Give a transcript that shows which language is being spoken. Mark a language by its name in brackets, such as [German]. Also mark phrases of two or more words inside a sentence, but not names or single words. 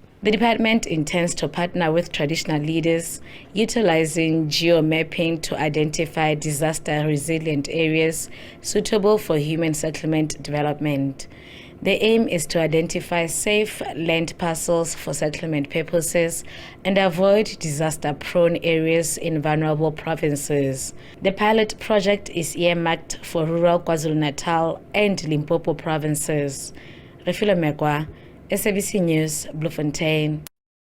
[English] The department intends to partner with traditional leaders, utilizing geomapping to identify disaster-resilient areas suitable for human settlement development. The aim is to identify safe land parcels for settlement purposes and avoid disaster-prone areas in vulnerable provinces. The pilot project is earmarked for rural KwaZulu-Natal and Limpopo provinces. Refilo Mekwa, SABC News, Bloemfontein.